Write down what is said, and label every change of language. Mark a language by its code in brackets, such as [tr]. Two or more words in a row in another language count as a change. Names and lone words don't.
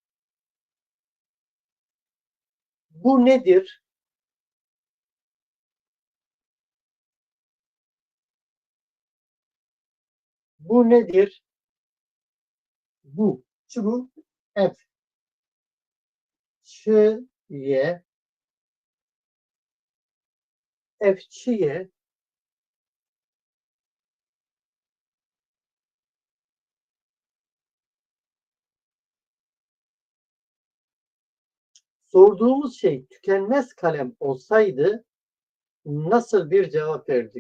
[tr] Bu nedir? Bu nedir? Bu. [ku] Çi bu? Ev. Çi ye? Ev çi ye? [tr] Sorduğumuz şey tükenmez kalem olsaydı nasıl bir cevap verdik?